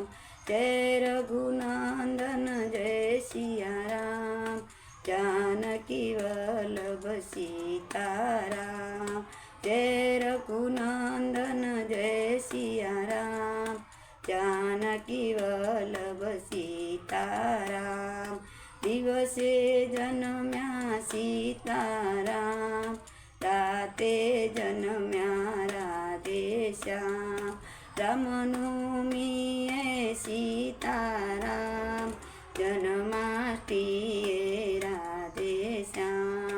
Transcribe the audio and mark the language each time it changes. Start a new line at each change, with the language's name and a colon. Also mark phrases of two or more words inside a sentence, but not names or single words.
Hindi: जय रघुनंदन जय सिया राम। जानकी वल्लभ सीताराम। जय रघुनंदन जय सिया राम। जानकी वल्लभ सीताराम।
Gujarati: દિવસે જન્મ્યા સીતારામ। રાતે જન્મ્યા રાધેશ્યામ। रामनवमी सीताराम। जन्माष्टमी राधेश्याम।